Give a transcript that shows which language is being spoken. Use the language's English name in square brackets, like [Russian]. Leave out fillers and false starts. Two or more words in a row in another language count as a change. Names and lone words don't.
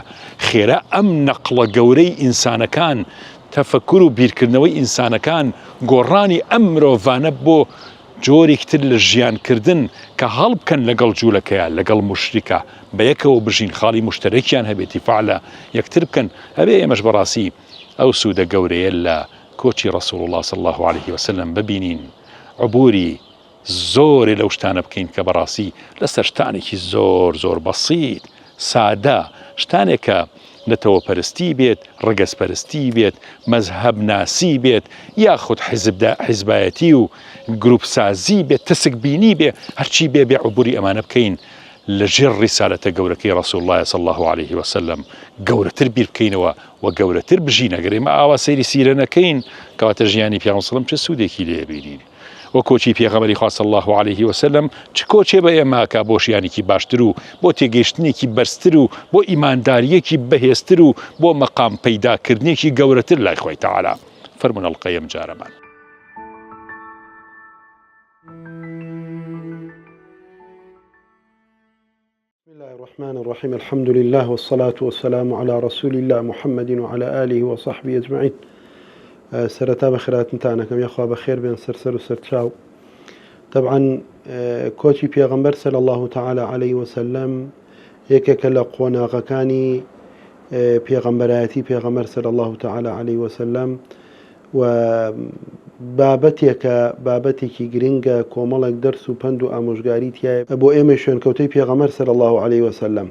[Central Kurdish] خێرا ئەم نەقڵە گەورەی ئینسانەکان، تەفەکر و بیرکردنەوەی ئینسانەکان، گۆڕانی ئەم مرۆڤانە بۆ جۆرێکتر لە ژیانکردن کە هەڵبکەن لەگەڵ جوولەکەیە، لەگەڵ مشریکە، بە یەکەوە بژین، خاڵی مشتەرەکیان هەبێتی فعلە یەکتر بکەن. هەبێ ئێمەش بەڕاستی ئەو سوودە گەورەیە لە کۆچی ڕەسوڵ الله [Arabic] صلی الله عليه وسلم [Central Kurdish] ببینین، عبوری زۆرێ لەو شتانە بکەین کە بەڕاستی لەسەر شتانێکی زۆر زۆر بەسیط سادە، شتانێکە نەتەوە پەرستی بێت، ڕگەز پەرستی بێت، مەزهەب ناسی بێت، یاخود حیزبایەتی و گروپ سازی بێت، تەسک بینی بێ، هەرچی بێ بێ عبوری ئەمانە بکەین لە ژێر ڕیسالەتە گەورەکەی ڕەسوڵ الله [Arabic] صلی الله عليه وسلم [Central Kurdish] گەورەتر بیر بکەینەوە و گەورەتر بژین. ئەگەر ئێمە ئاوا سەیری سیرە نەکەین کەواتە ژیانی پێغەمبەر [Arabic] صلی الله عليه وسلم [Central Kurdish] چه سوودێکی لێ بینین. و کۆچی پێغەمبەری خوا [Arabic] صلی الله عليه وسلم [Central Kurdish] چ کۆچێ بە ئێمە کە بۆ ژیانێکی باشتر و بۆ تێگەیشتنێکی بەرزتر و بۆ ئیمانداریەکی بەهێزتر و بۆ مەقام پەیداکردنێکی گەورەتر لای خۆی تەعالا. فەرموون ئەڵقەیەم جارەمان. [Arabic] بسم الله الرحمن الرحيم. الحمد لله والصلاة والسلام على رسول الله محمد وعلى آله وصحبه أجمعين. [Central Kurdish] سرەتا بە خێراتتانەکەم یاخوا بە خێر بێن سەر و سەرچاو. طبعا کۆچی پێغەمبەر [Arabic] صلی الله تعالی عليه وسلم [Central Kurdish] یەکێکە لە قۆناغەکانی پێغەمبەرایەتی پێغەمبەر [Arabic] صلی الله تعالی عليه وسلم [Central Kurdish] و بابەتێکی گرنگە کۆمەڵێک دەرس و پند و ئامۆژگاری تایە بۆ ئێمە شوێنکەوتەی پێغەمبەر [Arabic] صلی الله عليه وسلم.